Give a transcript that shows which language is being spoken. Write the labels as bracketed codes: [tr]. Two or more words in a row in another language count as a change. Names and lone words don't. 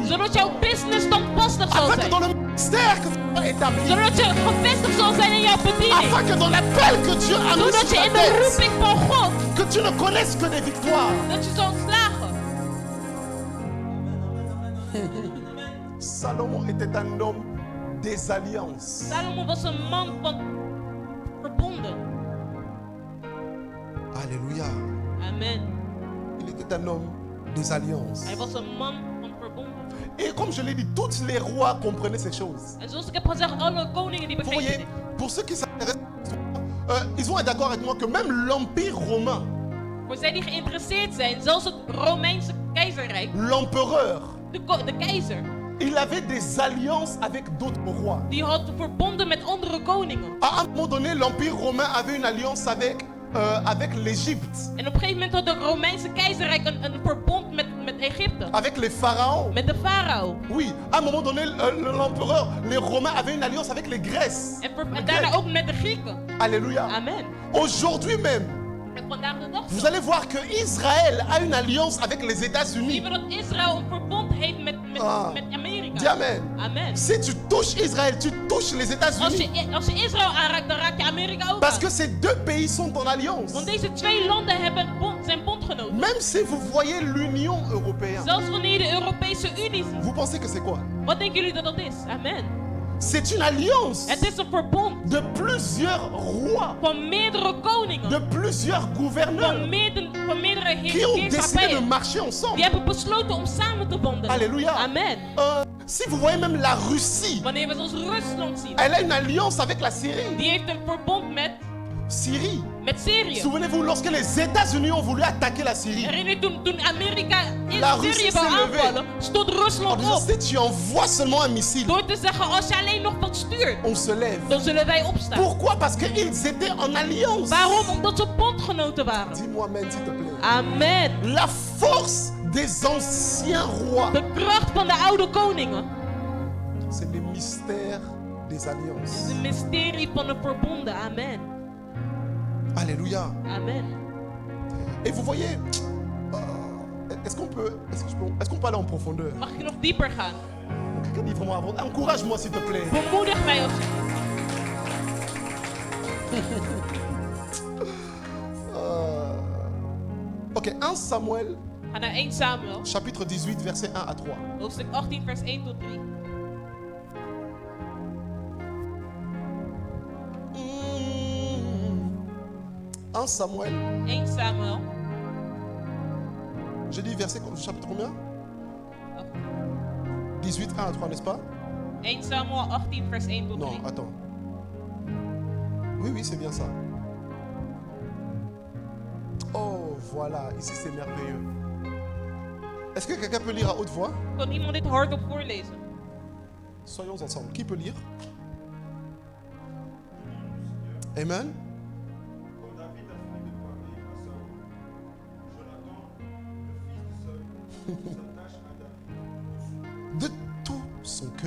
[nl] Zodat jouw business standvastig zal [fr] afin que [nl] zijn. [fr] ton ministère soit établi, [nl] Zodat je gevestigd zal zijn in jouw bediening. [fr] afin que dans l'appel que Dieu a mis [nl] Zodat [fr] sur [nl] je [fr] ta [nl] in de [fr] tête, [nl] roeping van God, [fr] que tu ne connaisses que des victoires. [nl] dat je zult slagen. [fr] Salomon était un homme des alliances. [nl] Salomo was een man van verbonden. [fr] Alléluia. Amen. Il était un homme des alliances. [nl] Hij was een man van verbonden. [fr] Et comme je l'ai dit, tous les rois comprenaient ces choses. [nl] En zoals ik heb gezegd, alle koningen die [fr] Vous [nl] begrepen [fr] voyez, [nl] dit. [fr] pour ceux qui s'intéressent, ils vont être d'accord avec moi que même l'Empire romain, [nl] Voor zij die geïnteresseerd zijn, zelfs het Romeinse keizerrijk, [fr] l'empereur, [nl] de keizer, [fr] il avait des alliances avec d'autres rois. [nl] die had verbonden met andere koningen. [fr] À un moment donné, l'Empire romain avait une alliance avec l'Égypte, [nl] En op een gegeven moment had het Romeinse keizerrijk een verbond met Egypte. [fr] avec les pharaons. [nl] Met de farao. [fr] Oui, à un moment donné, l'empereur, les Romains avaient une alliance avec les Grèces. [nl] En daarna ook met de Grieken. [fr] Alléluia. Amen. Aujourd'hui même, [nl] En vandaag de dag [fr] vous [nl] zo. [fr] allez voir que Israël a une alliance avec les [nl] Zien [fr] États-Unis. [nl] we dat Israël een verbond heeft met Ah. Amerika. [fr] Dis amen. Amen. Si tu touches Israël, tu touches les États-Unis. [nl] Als je Israël aanraakt, dan raak je Amerika ook [fr] Parce [nl] aan. [fr] que ces deux pays sont en alliance. [nl] Want deze twee landen zijn bondgenoten. [fr] Même si vous voyez l'Union européenne, [nl] Zelfs wanneer je de Europese Unie ziet. [fr] vous pensez que c'est quoi? [nl] Wat denken jullie dat dat is? Amen. [fr] C'est une alliance [nl] Het is een verbond [fr] de plusieurs rois, [nl] van meerdere koningen. [fr] de plusieurs gouverneurs [nl] Van meerdere [fr] qui ont décidé de [nl] heerschappijen. [fr] marcher ensemble. [nl] Die hebben besloten om samen te wandelen. [fr] Alléluia. Amen. Si vous voyez même la Russie, [nl] Wanneer we zoals Rusland zien. [fr] elle a une alliance avec la Syrie. [nl] Die heeft een verbond met [fr] Syrie. [nl] met Syrië. [fr] Souvenez-vous, lorsque les États-Unis ont voulu attaquer la Syrie, [nl] Herinner je toen Amerika [fr] La [nl] in [fr] Russie [nl] Syrië wou [fr] s'est levée. [nl] aanvallen, stond [fr] en [nl] Rusland [fr] disant, [nl] op. [fr] si tu envoies seulement un missile, [nl] Door te zeggen, als je alleen nog wat stuurt, [fr] on se lève. [nl] dan zullen wij opstaan. [fr] Pourquoi? Parce qu'ils étaient en alliance. [nl] Waarom? Omdat ze bondgenoten waren. [fr] Dis-moi amen, s'il te plaît. Amen. La force des anciens rois, [nl] De kracht van de oude koningen [fr] c'est le mystère des [nl] is [fr] alliances. [nl] een mysterie van de verbonden. Amen. [fr] Alléluia. Amen. Et vous voyez, est-ce qu'on peut aller en profondeur? [nl] Mag ik nog dieper gaan? [fr] Quelqu'un dit vraiment avant. Encourage-moi s'il te plaît. [nl] Bemoedig mij als [fr] Ok, 1 Samuel, [nl] Ga naar 1 Samuel, [fr] chapitre 18, verset 1 à 3. [nl] hoofdstuk 18, vers 1 tot 3. [fr] 1 Samuel, [nl] 1 Samuel, [fr] j'ai dit verset chapitre combien? 18, 1 à 3, n'est-ce pas? [nl] 1 Samuel 18, vers 1 tot 3. [fr] Non, attends. Oui, oui, c'est bien ça. Oh, voilà, ici c'est merveilleux. Est-ce que quelqu'un peut lire à haute voix? [nl] Kan iemand dit hardop voorlezen? [fr] Soyons ensemble. Qui peut lire? Amen. Quand David a fini de parler à Saül, Jonathan, le fils de Saül, s'attache à David De tout son cœur.